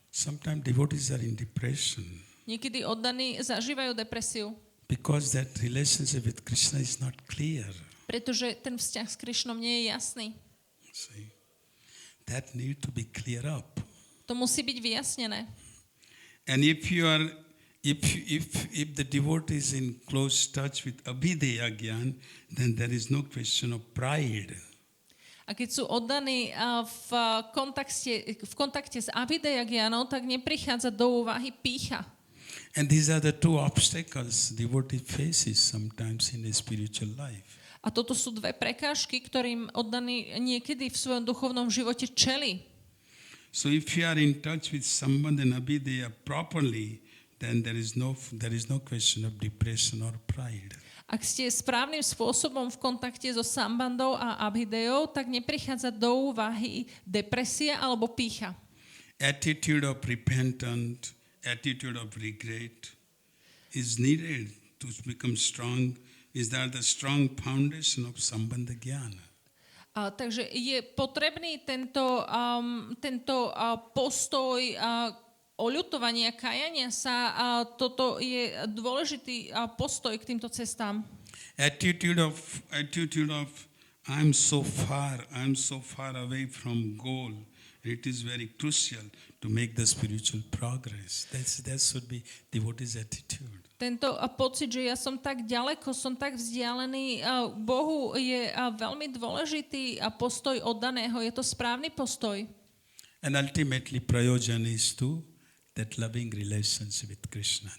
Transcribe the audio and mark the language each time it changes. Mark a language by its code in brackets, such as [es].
[en] Sometimes devotees are in depression [sk] Niekedy oddaní zažívajú depresiu, [en] because that relationship with Krishna is not clear. [sk] pretože ten vzťah s Krišnom nie je jasný. [en] See, that need to be clear up. [sk] To musí byť vyjasnené. [en] And if you are, if the devotee is in close touch with Abhideya Gyan, then there is no question of pride. [sk] A keď sú oddaní v kontakte s Abhideya Gyanou, tak neprichádza do úvahy pýcha. [en] And these are the two obstacles devotee faces sometimes in a spiritual life. [sk] A toto sú dve prekážky, ktorým oddaní niekedy v svojom duchovnom živote čeli. [en] So if you are in touch with Sambandha and Abhideya properly, then there is no question of depression or pride. [sk] Ak ste správnym spôsobom v kontakte so Sambandou a Abhidejou, tak neprichádza do úvahy depresia alebo pýcha. [en] Attitude of repentant, attitude of regret is needed to become strong. Is that the strong foundation of Sambandha Gyana? [sk] Takže je potrebný tento postoj oľutovania, kajania sa, a toto je dôležitý postoj k týmto cestám. [en] Attitude of I'm so far away from goal. It is very crucial to make the spiritual progress. That should be devotee's attitude. [sk] Tento pocit, že ja som tak ďaleko, som tak vzdialený Bohu, je veľmi dôležitý postoj oddaného. Je to správny postoj. [en] And ultimately, prayojan is to that loving relationship with Krishna.